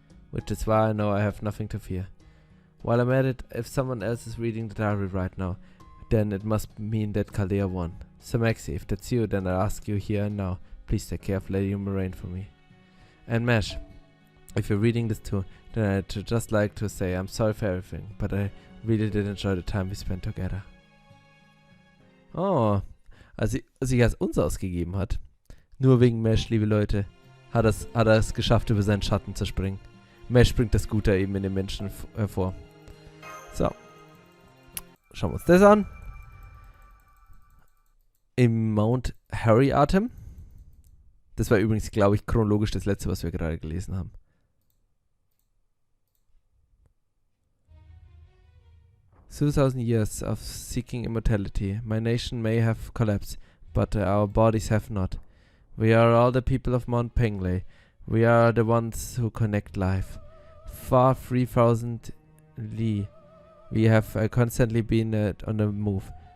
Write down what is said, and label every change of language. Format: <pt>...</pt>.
<en>Which is why I know I have nothing to fear. While I'm at it, if someone else is reading the diary right now, then it must mean that Chaldea won. So Maxie, if that's you, then I'll ask you here and now, please take care of Lady Moraine for me. And Mesh, if you're reading this too, then I'd just like to say I'm sorry for everything, but I really did enjoy the time we spent together.</en> <de>Oh, als sie es uns ausgegeben hat, nur wegen Mesh, liebe Leute, hat er es geschafft, über seinen Schatten zu springen. Mesh bringt das Gute eben in den Menschen hervor. So. Schauen wir uns das an. Im Mount Harry Atem. Das war übrigens, glaube ich, chronologisch das letzte, was wir gerade gelesen haben.</de> <en>"2,000 years of seeking immortality. My nation may have collapsed, but our bodies have not. We are all the people of Mount Pengley. We are the ones who connect life. Far 3,000 li. We have constantly been on the move.</en>